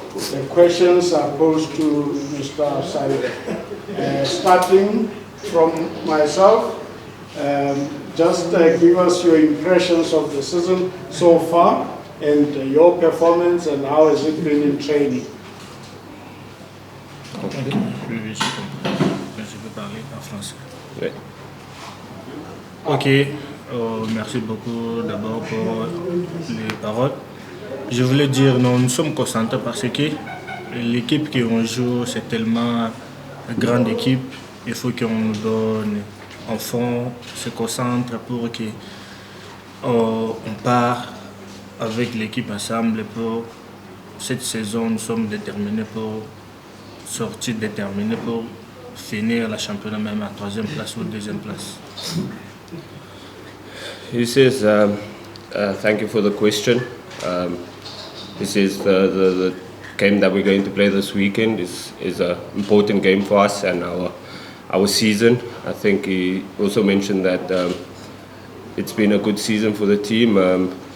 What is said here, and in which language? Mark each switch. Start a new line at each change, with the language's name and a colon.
English: The questions are posed to Mr. Saile. Starting from myself, just give us your impressions of the season so far and your performance and how has it been in training.
French: Je peux parler en français. Oui. Ok, merci beaucoup d'abord pour les paroles. Je voulais dire, nous sommes concentrés parce que l'équipe qu'on joue, c'est tellement une grande équipe. Il faut qu'on nous donne un fond, se concentre pour qu'on part avec l'équipe ensemble. Pour cette saison, nous sommes déterminés pour sortir, déterminés pour finir la championnat même à 3e place ou 2e place.
English: He says, thank you for the question. He says the game that we're going to play this weekend is an important game for us and our season. I think he also mentioned that it's been a good season for the team.